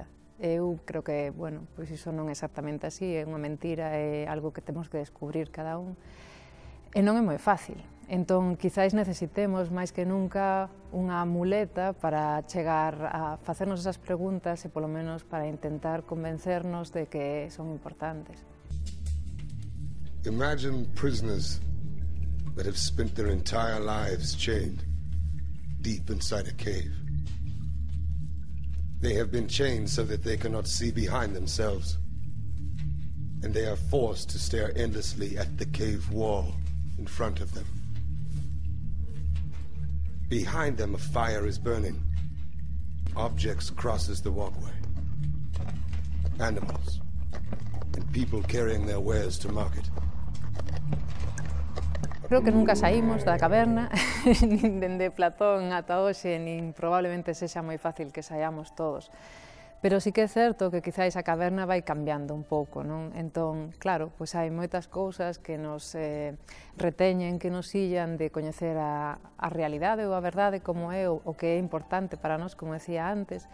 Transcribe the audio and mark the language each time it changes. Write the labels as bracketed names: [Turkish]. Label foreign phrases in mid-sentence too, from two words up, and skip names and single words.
[Galician] Eu creo que, bueno, pois iso non é exactamente así, é unha mentira, é algo que temos que descubrir cada un. E non é moi fácil. Entón, quizáis necesitemos máis que nunca unha muleta para chegar a facernos esas preguntas e polo menos para intentar convencernos de que son importantes. [English] Imagine prisoners that have spent their entire lives chained deep inside a cave. They have been chained so that they cannot see behind themselves, and they are forced to stare endlessly at the cave wall in front of them. Behind them, a fire is burning. Objects crosses the walkway. Animals and people carrying their wares to market. [Galician] Creo que nunca saímos da caverna, nin dende Platón ata hoxe, nin probablemente sexa moi fácil que saiamos todos. Pero sí que é certo que quizáis a caverna vai cambiando un pouco, non? Entón, claro, pois hai moitas cousas que nos reteñen, que nos illan de coñecer a realidade ou a verdade como é o que é importante para nós, como decía antes.